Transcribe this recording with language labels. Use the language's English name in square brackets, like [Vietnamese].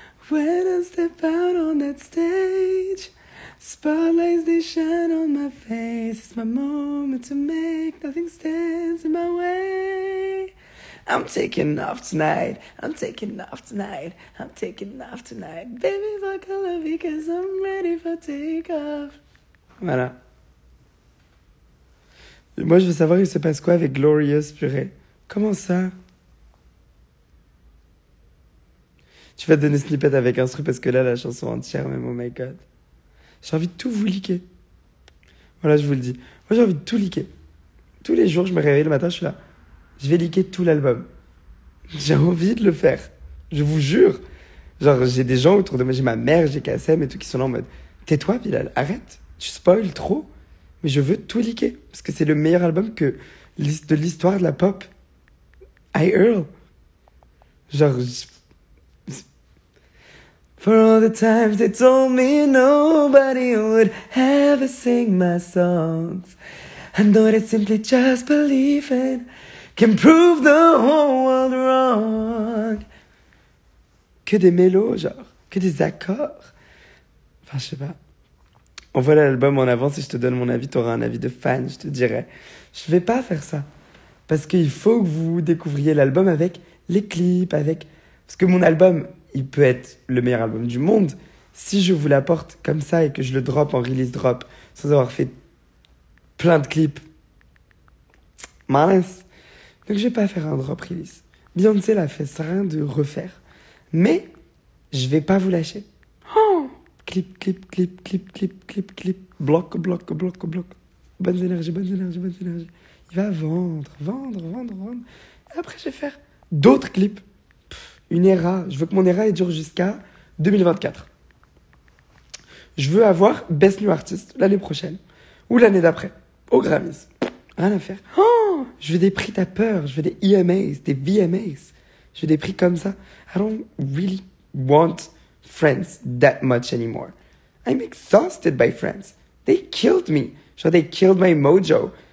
[English] When I step out on that stage, spotlights they shine on my face. It's my moment to make, nothing stands in my way. I'm taking off tonight. I'm taking off tonight. I'm taking off tonight. Baby, fuck all of it, cause I'm ready for take-off. [French] Voilà. Moi, je veux savoir, il se passe quoi avec Glorious, purée. Comment ça? Tu vas te donner snippet avec un truc parce que là, la chanson entière, même, [English] oh my god. [French] J'ai envie de tout vous liquer. Voilà, je vous le dis. Moi, j'ai envie de tout liquer. Tous les jours, je me réveille le matin, je suis là. Je vais liquer tout l'album. J'ai envie de le faire. Je vous jure. Genre, j'ai des gens autour de moi, j'ai ma mère, j'ai KSM et tout qui sont là en mode tais-toi, Bilal, arrête. Tu spoil trop. Mais je veux tout liquer. Parce que c'est le meilleur album de l'histoire de la pop. I Earl. [English] Genre, for all the times they told me nobody would ever sing my songs. I know that simply just believing can prove the whole world wrong. [French] Que des mélos, genre. Que des accords. Enfin, je sais pas. Envoie l'album en avance et je te donne mon avis. T'auras un avis de fan, je te dirais. Je vais pas faire ça. Parce qu'il faut que vous découvriez l'album avec les clips, avec... Parce que mon album, il peut être le meilleur album du monde. Si je vous l'apporte comme ça et que je le drop en release drop, sans avoir fait plein de clips, mince. Donc je vais pas faire un drop release. Beyoncé l'a fait, ça sert à rien de refaire. Mais, je vais pas vous lâcher. Oh, clip, clip, clip, clip, clip, clip, clip. Bloc, bloc, bloc, bloc. Bonnes énergies, bonnes énergies, bonnes énergies. Il va vendre. Et après, je vais faire d'autres clips. Une era. Je veux que mon era dure jusqu'à 2024. Je veux avoir Best New Artist l'année prochaine. Ou l'année d'après. Au Grammys. Rien à faire. Oh, je veux des prix, t'as peur. Je veux des EMAs, des VMAs. Je veux des prix comme ça. [English] I don't really want Friends that much anymore. I'm exhausted by Friends. They killed me. Genre, they killed my mojo.